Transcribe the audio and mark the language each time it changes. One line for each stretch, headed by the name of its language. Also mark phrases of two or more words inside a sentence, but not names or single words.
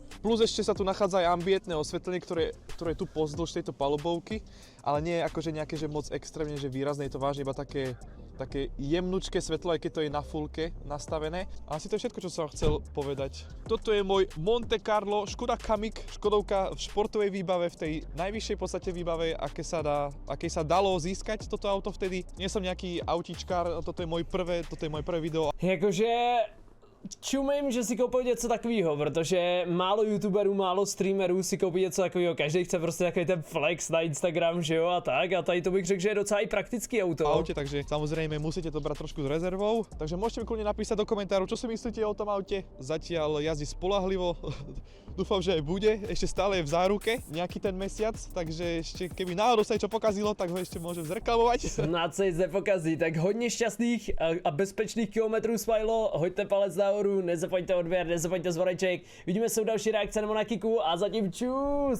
Slovak: Plus ešte sa tu nachádza aj ambientné osvetlenie, ktoré je tu pozdĺž tejto palubovky, ale nie je akože nejaké že moc extrémne, že výrazné, je to vážne iba také jemnučké svetlo, aj keď to je na fullke nastavené. A asi to je všetko, čo som chcel povedať. Toto je môj Monte Carlo Škoda Kamiq, škodovka v športovej výbave, v tej najvyššej podstate výbave, aké sa dalo získať toto auto vtedy. Nie som nejaký autíčkár, toto je moje prvé video.
Czech: Jakože čumím, že si koupil něco takového, protože málo youtuberů, málo streamerů si koupí něco takového. Každý chce prostě takový ten flex na Instagram, že jo, a tak. A tady to bych řekl, že je docela i praktický auto.
Slovak: Aute, takže samozrejme musíte to brať trošku s rezervou. Takže môžete mi kľudne napísať do komentárov, čo si myslíte o tom aute. Zatiaľ jazdí spoľahlivo. Dúfam, že aj bude. Ešte stále je v záruke nejaký ten mesiac, takže ešte keby náhodou sa niečo pokazilo, tak ho ešte môžem zreklamovať.
Czech: Snad se nic nepokazí, tak hodně šťastných a bezpečných kilometrů, Smajlo. Hoďte palec nahoru, nezapomeňte odběr, nezapomeňte zvoneček. Vidíme se u další reakce nebo na Kiku a zatím čus!